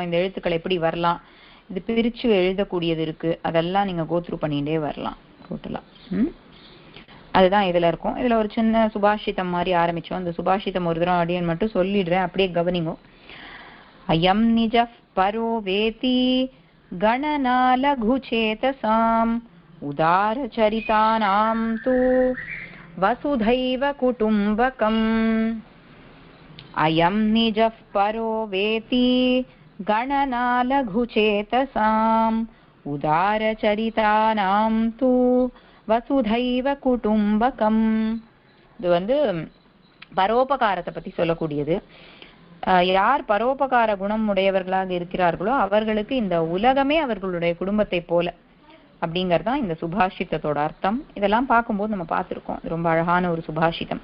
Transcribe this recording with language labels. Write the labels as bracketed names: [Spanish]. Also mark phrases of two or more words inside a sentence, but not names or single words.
[Tamil] இந்த எழுத்துக்கள் எப்படி வரலாம், இது பிரிச்சு எழுதக்கூடியது இருக்கு, அதெல்லாம் நீங்க கோத்ரூ பண்ணிட்டே வரலாம் டோட்டலா. அதுதான் இதுல இருக்கும். இதுல ஒரு சின்ன சுபாஷிதம் மாதிரி ஆரம்பிச்சோம். அந்த சுபாஷிதம் ஒரு தடவை அடியன் மட்டும் சொல்லிடுறேன், அப்படியே கவனிங்கோ. [Sanskrit] अयं निज परो वेति गणना लघु चेतसाम् उदारचरितानां तु वसुधैव कुटुम्बकम् अयं निजः परो वेति गणना लघुचेतसाम् उदारचरितानां तु वसुधैव कुटुम्बकम्. [Tamil] இது வந்து பரோபகாரத்தை பத்தி சொல்லக்கூடியது. யார் பரோபகார குணம் உடையவர்களாக இருக்கிறார்களோ அவர்களுக்கு இந்த உலகமே அவர்களுடைய குடும்பத்தை போல அப்படிங்கறதுதான் இந்த சுபாஷிதத்தோட அர்த்தம். இதெல்லாம் பார்க்கும்போது நம்ம பார்த்திருக்கோம். ரொம்ப அழகான ஒரு சுபாஷிதம்.